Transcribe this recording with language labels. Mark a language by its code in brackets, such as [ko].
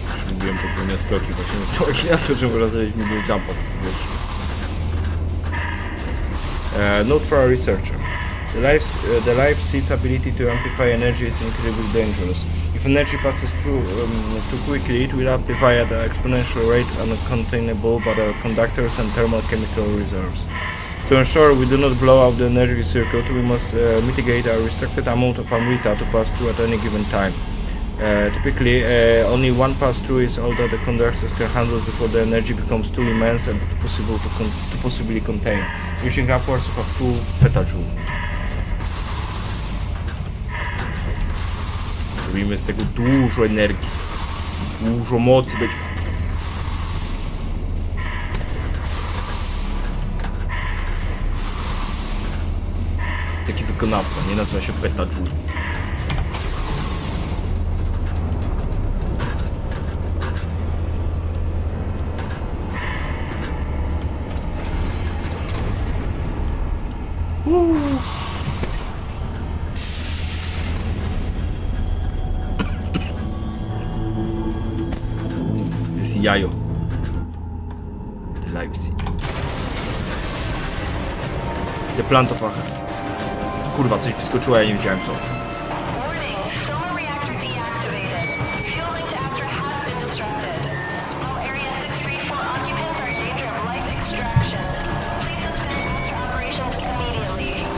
[pl] Lubiłem podwójne skoki, właśnie skoki na to, żeby rozdać mi był jump-up, wiesz. [en] Note for a researcher. The life seed's ability to amplify energy is incredibly dangerous. If energy passes through too quickly, it will amplify at an exponential rate uncontainable by the conductors and thermal chemical reserves. To ensure we do not blow out the energy circuit, we must mitigate a restricted amount of amrita to pass through at any given time. Typically, only one pass-through is all that the conductors can handle before the energy becomes too immense and possible to possibly contain, using upwards of a full petajoule. [pl] Zrobimy z tego dużo energii, dużo mocy będzie. Taki wykonawca, nie nazywa się petajoule. Jest jajo. [en] The life seed. The plant of Aha. [pl] Kurwa, coś wyskoczyło, ja nie wiedziałem co. [en] Warning, solar reactor deactivated. Fuel link to Astra has been disrupted. All Area 634 occupants are in danger of life extraction. Please suspend Astra operations immediately.